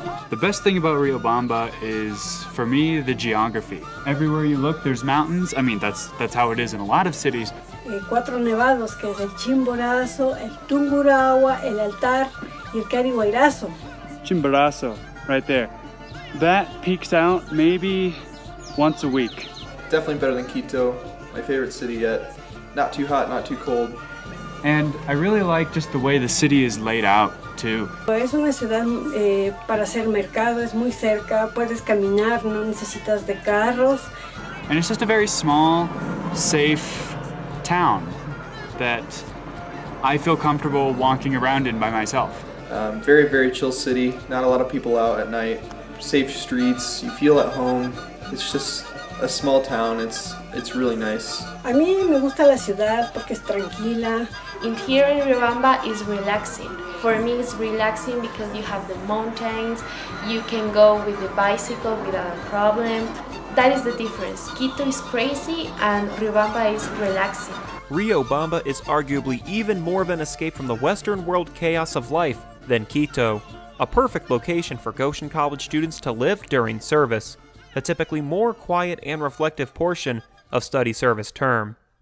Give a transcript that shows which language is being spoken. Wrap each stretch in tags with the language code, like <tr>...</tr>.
<en>The best thing about Riobamba is, for me, the geography. Everywhere you look, there's mountains. I mean, that's how it is in a lot of cities.</en> <es>Cuatro nevados, que es el Chimborazo, el Tungurahua, el Altar, y el Cariguairazo.</es> <en>Chimborazo, right there. That peaks out maybe once a week. Definitely better than Quito, my favorite city yet. Not too hot, not too cold. And I really like just the way the city is laid out, too.</en> <es>Es una ciudad para hacer mercado, es muy cerca, puedes caminar, no necesitas de carros.</es> <en>And it's just a very small, safe town that I feel comfortable walking around in by myself. Very, very chill city, not a lot of people out at night. Safe streets, you feel at home. It's just a small town, it's really nice.</en> <es>A mí me gusta la ciudad porque es tranquila.</es> <en>In here in Riobamba is relaxing. For me it's relaxing because you have the mountains, you can go with the bicycle without a problem. That is the difference. Quito is crazy and Riobamba is relaxing. Riobamba is arguably even more of an escape from the Western world chaos of life than Quito, a perfect location for Goshen College students to live during service, a typically more quiet and reflective portion of study service term.</en>